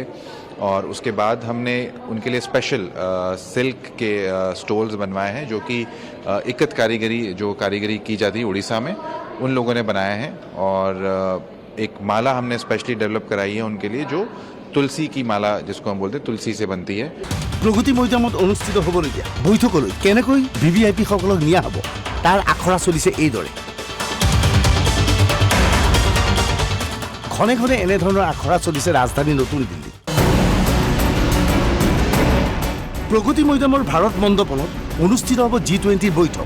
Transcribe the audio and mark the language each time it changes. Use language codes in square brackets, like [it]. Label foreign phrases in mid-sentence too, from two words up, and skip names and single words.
[hi] और उसके बाद हमने उनके लिए स्पेशल सिल्क के स्टोल्स बनवाए हैं, जो कि इक्कत कारीगरी की जाती है उड़ीसा में, उन लोगों ने बनाए हैं। और एक माला हमने स्पेशली डेवलप कराई है उनके लिए, जो तुलसी की माला जिसको हम बोलते हैं, तुलसी से बनती है। [as] প্ৰগতি মৈদামত অনুষ্ঠিত হ'বলগীয়া বৈঠকলৈ কেনেকৈ VVIP সকলক নিয়া হ'ব তাৰ আখৰা চলিছে এইদৰে। ঘনে ঘনে এনেধৰণৰ আখৰা চলিছে ৰাজধানী নতুন দিল্লী। প্ৰগতি মৈদামৰ ভাৰত মণ্ডপনত অনুষ্ঠিত হ'ব G20 বৈঠক।